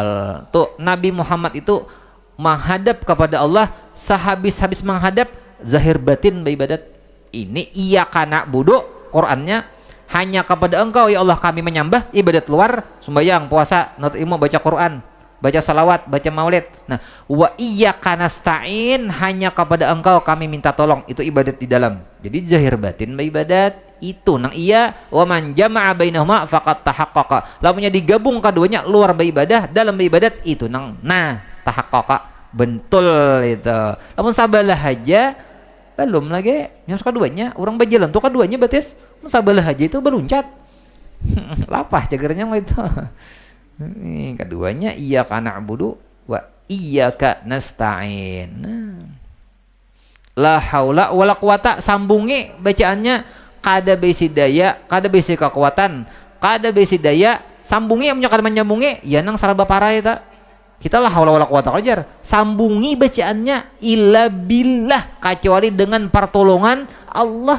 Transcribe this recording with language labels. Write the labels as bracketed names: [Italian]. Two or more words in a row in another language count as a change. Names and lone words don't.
[Indonesian] Tuh Nabi Muhammad itu menghadap kepada Allah sehabis-habis menghadap zahir batin beribadat. Ini [Arabic] إياك نعبد [Indonesian] Qur'annya hanya kepada engkau ya Allah kami menyembah. Ibadat luar sembahyang, puasa, nut ilmu, baca Quran, baca salawat, baca maulid. Nah, [Arabic] وإياك نستعين, [Indonesian] hanya kepada engkau kami minta tolong. Itu ibadat di dalam. Jadi zahir batin beribadat itu nang iya. [Arabic] ومن جمع بينهما فقد تحقق. [Banjar] Lamunnya digabung keduanya luar beribadah, dalam beribadat itu nang tahaqqaqa. Bentul itu. Lamun sabalah aja belum lagi yang keduanya orang berjalan tuh keduanya batis sabalah aja itu berluncat lapah jagarnya mah itu. Ini keduanya [Arabic] إياك نعبد وإياك نستعين. لا حول ولا قوة, [Banjar] sambungi bacaannya kada besi daya, kada besi kekuatan, kada besi daya, sambungi punya kada menyambungi ya nang saraba parah eta. [Indonesian] Kita [Arabic] لا حول ولا قوة [Indonesian] ajar. Sambungi bacaannya [Arabic] إلا بالله, [Indonesian] kecuali dengan pertolongan Allah.